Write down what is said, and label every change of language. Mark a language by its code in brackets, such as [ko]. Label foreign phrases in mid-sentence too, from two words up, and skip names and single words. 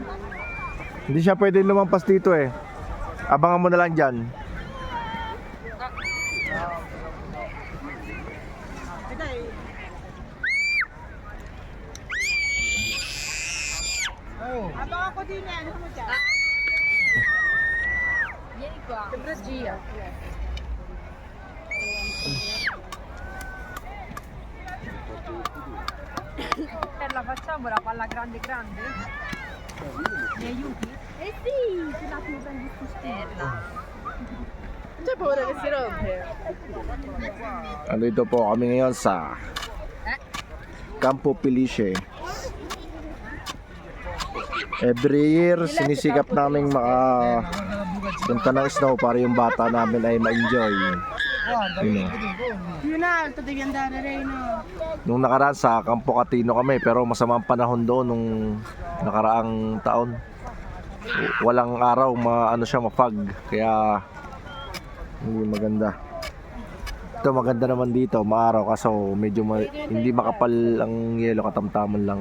[tl] Hindi siya pwede lumampas dito eh. Abangan mo na lang dyan. Abang ako din eh. Ano mo dyan? [it] Vieni qua. Sembra Gia. La facciamo la palla grande grande? Mi aiuti? Eh sì, ce la chiusa in stella. C'è paura che si rompe? [tl] Andito po kami ngayon sa Campo Felice. [en] Every year [tl] sinisikap namin punta ng snow para yung bata namin ay ma-enjoy. Yun na, ito [it] devi andare [tl] Reino. Nung nakaraan sa Campo Catino kami pero masamang panahon doon nung nakaraang taon. Walang araw siya mafag kaya hindi maganda. Ito maganda naman dito, maaraw kaso medyo hindi makapal ang yelo, katamtaman lang.